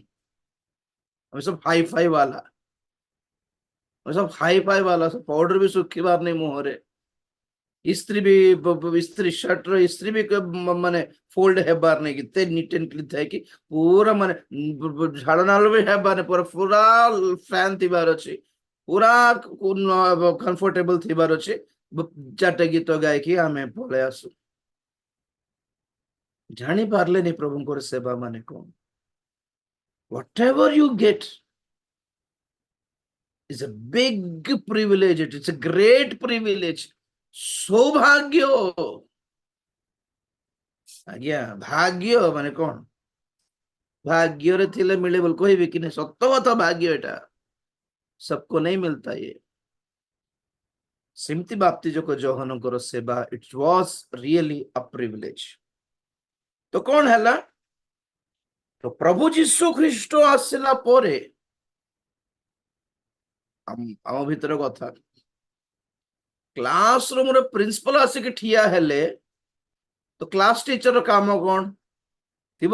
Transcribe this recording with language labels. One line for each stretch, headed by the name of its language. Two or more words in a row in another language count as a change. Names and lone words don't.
Odia: ଆମେ ସବୁ ହାଇ ଫାଇ ବାଲା, ଆମେ ସବୁ ହାଇ ଫାଇ ବାଲା, ସବୁ ପାଉଡର ବି ଶୁଖିବାର ନାହିଁ ମୁହଁରେ, ଇସ୍ତ୍ରୀ ବି ଇସ୍ତ୍ରୀ ସାର୍ଟ ର ଇସ୍ତ୍ରୀ ବି ମାନେ ଫୋଲ୍ଡ ହେବାର ନାହିଁ, କେତେ
English: neat and clean
Odia: ଥାଏ କି ପୁରା ମାନେ ଝାଳ ନାଳ ବି ହେବାର ନାହିଁ, ପୁରା ପୁରା ଫ୍ୟାନ୍ ଥିବାର ଅଛି, ପୁରା କମ୍ଫର୍ଟେବଲ ଥିବାର ଅଛି। ଚାରିଟା ଗୀତ ଗାଇକି ଆମେ ପଳେଇ ଆସୁ। ଜାଣି ପାରିଲେନି ପ୍ରଭୁଙ୍କର ସେବା ମାନେ କଣ।
English: Whatever you get is a big privilege. It's a great privilege.
Odia: ସୌଭାଗ୍ୟ। ଆଜ୍ଞା ଭାଗ୍ୟ ମାନେ କଣ? ଭାଗ୍ୟରେ ଥିଲେ ମିଳେ ବୋଲି କହିବି କି ନାହିଁ? ସତ କଥା, ଭାଗ୍ୟ ଏଟା
Hindi: सबको नहीं मिलता ये।
Odia: ସେମିତି ବାପ୍ତିଜକ ଯୋହନଙ୍କର ସେବା,
English: it was really a privilege।
Odia: ତ କଣ ହେଲା? ତ ପ୍ରଭୁ ଯୀଶୁ ଖ୍ରୀଷ୍ଟ ଆସିଲା ପରେ ଆମ ଭିତରେ କଥା, କ୍ଲାସ ରୁମରେ ପ୍ରିନ୍ସିପାଲ ଆସିକି ଠିଆ ହେଲେ ତ କ୍ଲାସ ଟିଚର କାମ କଣ ଥିବ?